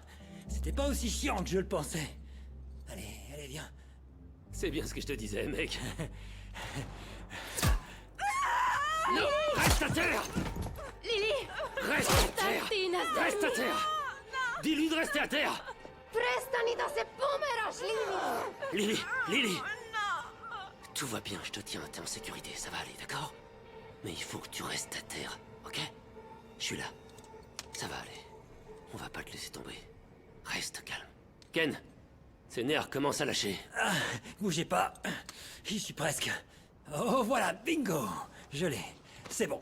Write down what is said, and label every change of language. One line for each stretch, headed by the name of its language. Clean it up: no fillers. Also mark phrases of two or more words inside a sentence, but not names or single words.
French: C'était pas aussi chiant que je le pensais. Allez, viens. C'est bien ce que je te disais, mec. Non! Reste à terre! Lily! Reste à terre! Tina, Reste à terre! Dis-lui de rester à terre!
Serbian: Prestani da se pomeraš, Lili.
French: Lily! Tout va bien, je te tiens, t'es en sécurité, ça va aller, d'accord? Mais il faut que tu restes à terre, ok? Je suis là. Ça va aller. On va pas te laisser tomber. Reste calme. Ken, ses nerfs commencent à lâcher. Ah, bougez pas. J'y suis presque. Oh, voilà, bingo! Je l'ai. C'est bon.